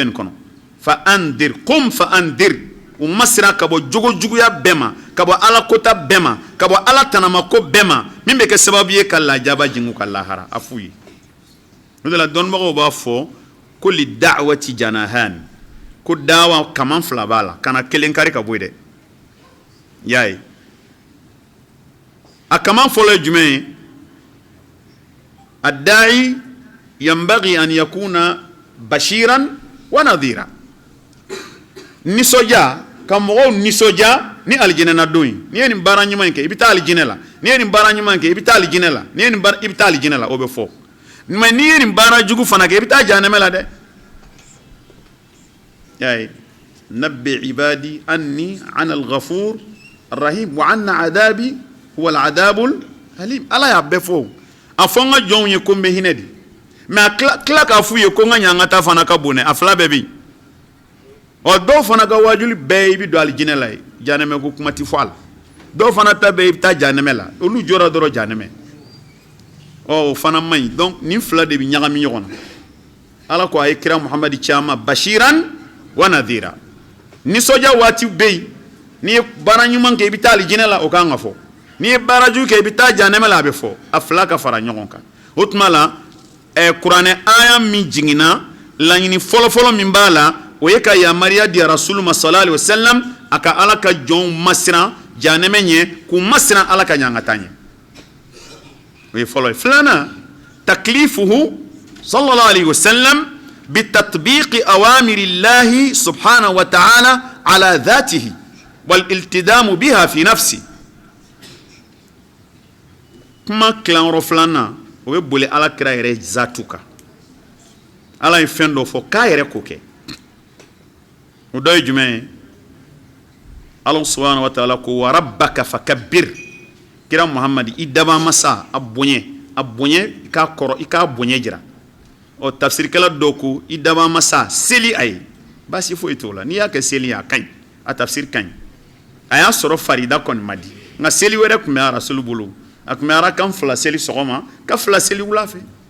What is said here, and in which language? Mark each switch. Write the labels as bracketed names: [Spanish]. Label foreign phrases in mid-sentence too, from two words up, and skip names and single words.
[Bambara] nin kɔnɔ [Arabic] فأنذر قم فأنذر [Bambara] u masira ka bɔ jogojuguya bɛɛ ma ka bɔ ala kota bɛɛ ma ka bɔ ala tanamako bɛɛ ma min bɛ kɛ sababu ye ka lajaba jigin u ka lahara a f'u ye o de la dɔnnibagaw b'a fɔ ko [Arabic] للدعوة جناحان [Bambara] ko dawa kaman fila b'a la kana kelen kari ka bɔ yen dɛ i y'a ye a kaman fɔlɔ ye jumɛn ye [Arabic] الداعي ينبغي أن يكون بشيرا ونذيرا [Bambara] nisɔndiya ka mɔgɔw nisɔndiya ni alijinɛ don ye n'i ye nin baara ɲuman in kɛ i bɛ taa alijinɛ la n'i ye nin baara ɲuman in kɛ i bɛ taa alijinɛ la n'i ye nin baara i bɛ taa alijinɛ la o bɛ fɔ mais n'i ye nin baara jugu fana kɛ i bɛ taa jahanɛmɛ la dɛ y'a ye [Arabic] نبئ عبادي أني أنا الغفور الرحيم وأن عذابي هو العذاب الأليم [Bambara] ala y'a bɛɛ fɔ a fɔ n ka jɔnw ye ko n bɛ hinɛ de mais a tila k'a f'u ye ko n ka ɲangata fana ka bon dɛ a fila bɛɛ bɛ yen ɔ dɔw fana ka wajuli bɛɛ i bɛ don alijinɛ la ye jahanɛmɛ ko kuma ti fɔ a la dɔw fana ta bɛɛ i bɛ taa jahanɛmɛ la olu jɔra dɔrɔn jahanɛmɛ ɔ o fana man ɲi donc nin fila de bɛ ɲagami ɲɔgɔn na ala ko a ye kira Muhammad caman [Arabic] بشيرا ونذيرا [Bambara] nisɔndiya waati bɛ yen n'i ye baara ɲuman kɛ i bɛ taa alijinɛ la o kan ka fɔ n'i ye baara jugu kɛ i bɛ taa jahanɛmɛ la a bɛ fɔ a fila ka fara ɲɔgɔn kan o tuma la kuranɛ aya min jiginna laɲini fɔlɔfɔlɔ min b'a la o ye ka yamaruya di rasulu ma [Arabic] صلى الله عليه وسلم [Bambara] a ka ala ka jɔnw masiran jahanɛmɛ ɲɛ k'u masiran ala ka ɲangata ɲɛ o ye fɔlɔ ye filanan [Arabic] تكليفه صلى الله عليه وسلم بتطبيق أوامر الله سبحانه وتعالى على ذاته والالتزام بها في نفسه [Bambara] kuma kilayɔrɔ filanan o bɛ boli ala kira yɛrɛ zatu kan ala ye fɛn dɔ fɔ k'a yɛrɛ k'o kɛ o dɔ ye jumɛn ye ala [Arabic] سبحانه وتعالى [Bambara] ko [Arabic] وربك فكبر [Bambara] kira Muhammad i daba masa a bonya i k'a kɔrɔ i k'a bonya jira ɔ tafsirikɛla dɔw ko i daba masa seli a ye baasi foyi t'o la n'i y'a kɛ seli ye a ka ɲi a tafsir ka ɲi a y'a sɔrɔ farida kɔni ma di nka seli wɛrɛ tun bɛ arasulu bolo a tun bɛ arakan fila seli sɔgɔma ka fila seli wula fɛ